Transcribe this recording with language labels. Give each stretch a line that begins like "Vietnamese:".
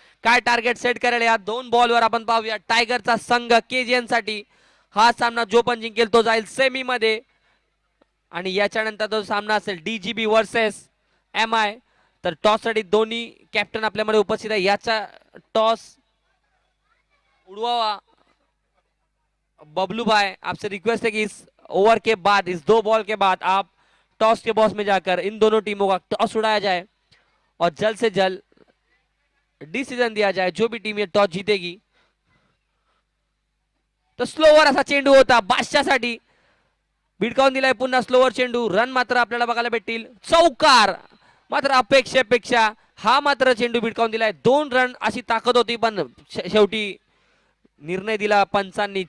Marathi: काय target set करेल या 2 बॉलवर आपण पाहूया. टायगरचा संघ केजीएन साठी हा सामना जो पण जिंकेल तो जाईल सेमी मध्ये. आणि याच्यानंतर तो सामना असेल डीजीबी वर्सेस एम आय. तर टॉस साठी दोन्ही कॅप्टन आपल्यामध्ये उपस्थित आहे. याचा टॉस उड़वावा.
Hindi: बबलू भाई आपसे रिक्वेस्ट है कि इस ओवर के बाद, इस 2 बॉल के बाद आप टॉस के बॉक्स में जाकर इन दोनों टीमों का टॉस उड़ाया जाए और जल्द से जल्द डिसीजन दिया जाए. जो भी टीम ये टॉस जीतेगी.
Marathi: तो स्लोवर असा चेंडू होता बादशाहसाठी. भिडकावून दिलाय पुन्हा स्लोवर चेंडू. रन मात्र आपल्याला बघायला भेटतील. चौकार मात्र अपेक्षेपेक्षा हा मात्र चेंडू भिडकावून दिलाय. 2 रन अशी ताकद होती, पण शेवटी निर्णय दिला पंचांनी.